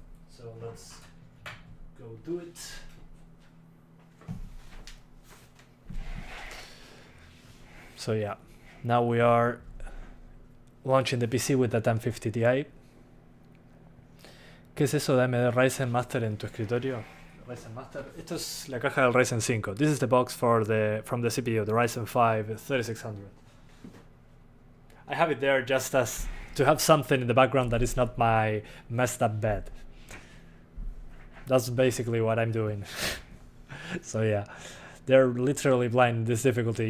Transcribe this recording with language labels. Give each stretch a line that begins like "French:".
English: So let's go do it. So yeah. Now we are launching the PC with the 1050 Ti.
Spanish: ¿Qué es eso de AMD Ryzen Master en tu escritorio? Ryzen Master. Esto es la caja del Ryzen 5.
English: This is the box from the CPU, the Ryzen 5 3600. I have it there just as to have something in the background that is not my messed up bed. That's basically what I'm doing. So yeah, they're literally blind in this difficulty.